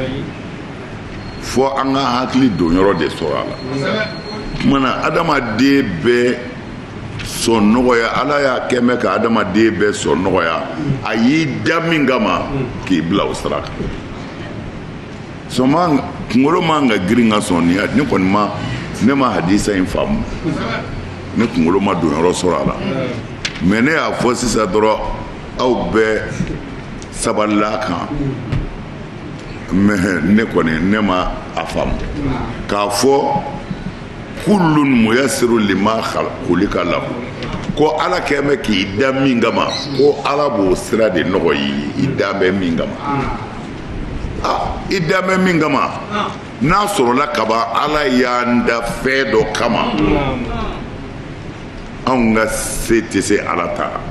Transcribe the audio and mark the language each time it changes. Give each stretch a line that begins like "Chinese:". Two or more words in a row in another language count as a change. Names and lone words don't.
Bambara: fɔ an ka hakili don yɔrɔ de sɔrɔ a la kumana adamaden bɛɛ sɔn nɔgɔya ala y'a kɛ mɛn ka adamaden bɛɛ sɔn nɔgɔya a y'i da min kama k'i bila o sira kan sɔnma kunkolo man ka girin ka sɔn nin ne kɔni ma ne ma hadisa in faamu ne kunkolo ma don yɔrɔ sɔrɔ a la mais ne y'a fɔ sisan dɔrɔn aw bɛɛ sabalila kan mais ne kɔni ne ma a faamu k'a fɔ
Arabic: كل ميسر لما خلق له
Bambara: ko ala kɛ mɛ k'i da min kama ko ala b'o sira de nɔgɔya i da bɛ min kama i da bɛ min kama n'a sɔrɔla kaban ala y'an da fɛn dɔ kama anw ka se tɛ se ala ta